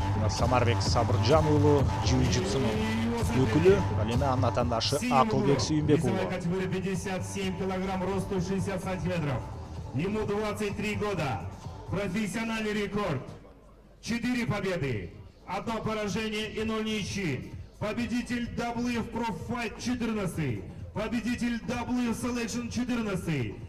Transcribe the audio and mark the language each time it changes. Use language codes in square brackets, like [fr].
[ky] Самарбек Сабыржан уулу джиу-джитсунун өкүлү, ал эми анын атаандашы Акылбек Сүйүнбек уулу. [ru] Категория 57 килограмм, росту 60 сантиметров. Ему 23 года. Профессиональный рекорд. 4 победы, 1 поражение и 0 ничьи. Победитель WF Pro Fight 14. Победитель WF Selection 14.